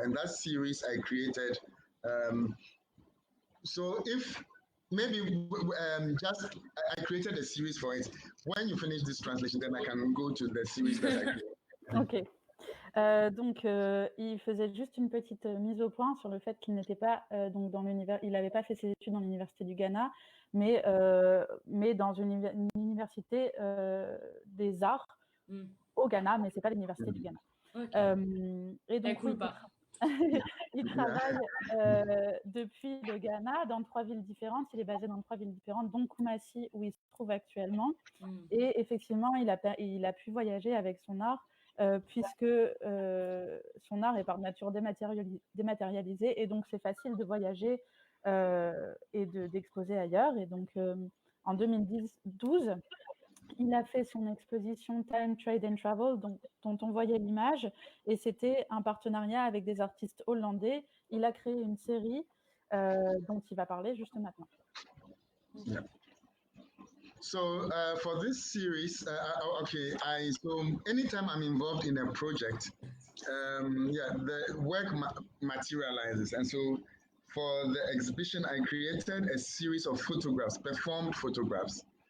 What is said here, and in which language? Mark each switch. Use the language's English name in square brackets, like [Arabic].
[English] And that series I created. So if maybe just I created a series for it. When you finish this translation, then I can go to the series that I created. Ok. [French] Donc, il faisait juste une petite mise au point sur le fait qu'il n'était pas donc dans l'univers, il n'avait pas fait ses études dans l'université du Ghana, mais dans une université des arts au Ghana, mais c'est pas l'université du Ghana. [English] Okay. [French] Et donc, il travaille depuis le Ghana dans 3 villes différentes. Il est basé dans 3 villes différentes, dont Kumasi, où il se trouve actuellement. Et effectivement, il a pu voyager avec son art, puisque son art est par nature dématérialisé, et donc c'est facile de voyager et d'exposer ailleurs. Et donc, en 2012, il a fait son exposition Time, Trade and Travel, dont on voyait l'image, et c'était un partenariat avec des artistes hollandais. Il a créé une série dont il va parler juste maintenant. [English] Yeah. So for this series, so anytime I'm involved in a project, the work materializes. And so for the exhibition, I created a series of photographs, performed photographs.